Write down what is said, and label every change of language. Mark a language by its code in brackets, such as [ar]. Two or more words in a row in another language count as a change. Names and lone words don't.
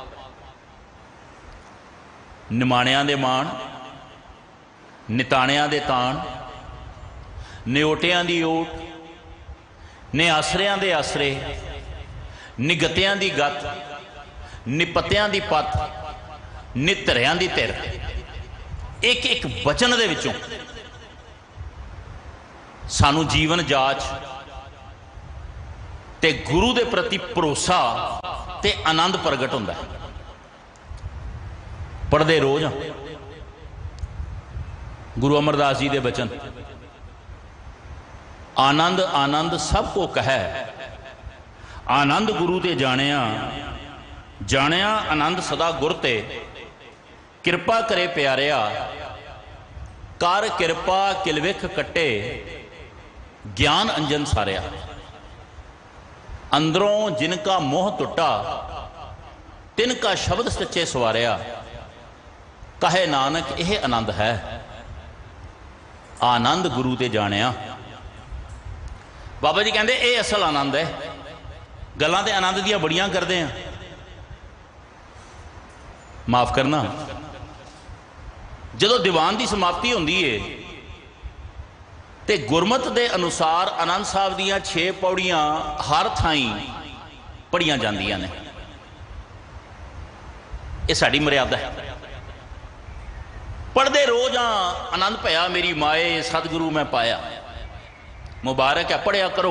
[pa] ਨਿਮਾਣਿਆਂ ਦੇ ਮਾਨ, ਨਿਤਾਣਿਆਂ ਦੇ ਤਾਣ, ਨਿਓਟਿਆਂ ਦੀ ਓਟ, ਨਿਆਸਰਿਆਂ ਦੇ ਆਸਰੇ, ਨਿਗਤਿਆਂ ਦੀ ਗਤ, ਨਿਪੱਤਿਆਂ ਦੀ ਪਤ, ਨਿਧਰਿਆਂ ਦੀ ਧਿਰ, ਏਕ ਏਕ ਵਚਨ ਦੇ ਵਿਚੋਂ ਸਾਨੂ ਜੀਵਨ ਜਾਚ ਤੇ ਗੁਰੂ ਦੇ ਪ੍ਰਤੀ ਭਰੋਸਾ ਤੇ ਆਨੰਦ ਪ੍ਰਗਟ ਹੋਂਦਾ ਹੈ। ਪੜ੍ਹਦੇ ਰੋਜ਼ ਗੁਰੂ ਅਮਰਦਾਸ ਜੀ ਦੇ ਵਚਨ, ਆਨੰਦ ਆਨੰਦ ਸਬ ਕੋ ਕਹੇ, ਆਨੰਦ ਗੁਰੂ ਤੇ ਜਾਨਿਆ, ਜਾਨਿਆ ਆਨੰਦ ਸਦਾ ਗੁਰ ਤੇ, ਕ੍ਰਿਪਾ ਕਰੇ ਪਿਆਰਿਆ, ਕਰ ਕ੍ਰਿਪਾ ਕਿਲਵਿਖ ਕੱਟੇ, ਗਿਆਨ ਅੰਜਨ ਸਾਰਿਆ। ਅੰਦਰੋਂ ਜਿਨਕਾ ਮੋਹ ਟੁਟਾ, ਤਿਨਕਾ ਸ਼ਬਦ ਸੱਚੇ ਸਵਾਰਿਆ, ਕਹੇ ਨਾਨਕ ਯਹ ਆਨੰਦ ਹੈ, ਆਨੰਦ ਗੁਰੂ ਤੇ ਜਾਨਿਆ। [hi] बाबा जी कहते ये असल आनंद है। [pa] ਗੱਲਾਂ ਤੇ ਆਨੰਦ ਦੀਆਂ ਬੜੀਆਂ ਕਰਤੇ ਹੈਂ, ਮਾਫ਼ ਕਰਨਾ, ਜਦੋਂ ਦੀਵਾਨ ਕੀ ਸਮਾਪਤੀ ਹੋਂਦੀ ਹੈ ਤੇ ਗੁਰਮਤ ਦੇ ਅਨੁਸਾਰ ਆਨੰਦ ਸਾਹਿਬ ਦੀਆਂ 6 ਪੌੜੀਆਂ ਹਰ ਥਾਈਂ ਪੜੀਆਂ ਜਾਂਦੀਆਂ ਨੇ। ਇਹ ਸਾਡੀ ਮਰਿਆਦਾ ਹੈ। ਪੜ੍ਹਦੇ ਰੋਜ਼ ਆ ਆਨੰਦ ਭਇਆ ਮੇਰੀ ਮਾਏ ਸਤਿਗੁਰੂ ਮੈਂ ਪਾਇਆ। ਮੁਬਾਰਕ ਹੈ, ਪੜ੍ਹਿਆ ਕਰੋ।